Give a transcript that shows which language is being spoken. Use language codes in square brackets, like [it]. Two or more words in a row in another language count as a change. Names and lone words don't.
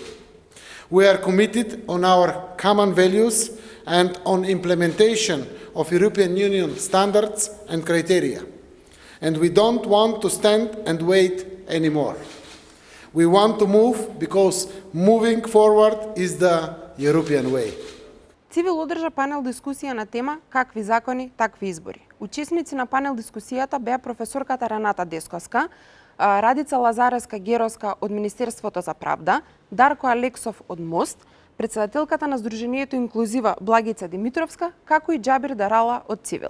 [en] We are committed on our common values and on implementation of European Union standards and criteria. And we don't want to stand and wait anymore. We want to move because moving forward is the European way. [mk] Цивил одржа панел дискусија на тема "Какви закони, такви избори". Учесници на панел дискусијата беа професорката Рената Десковска, Радица Лазареска-Геровска од Министерството за правда, Дарко Алексов од МОСТ, председателката на Сдруженијето Инклузива Благица Димитровска, како и Џабир Дарала од Цивил.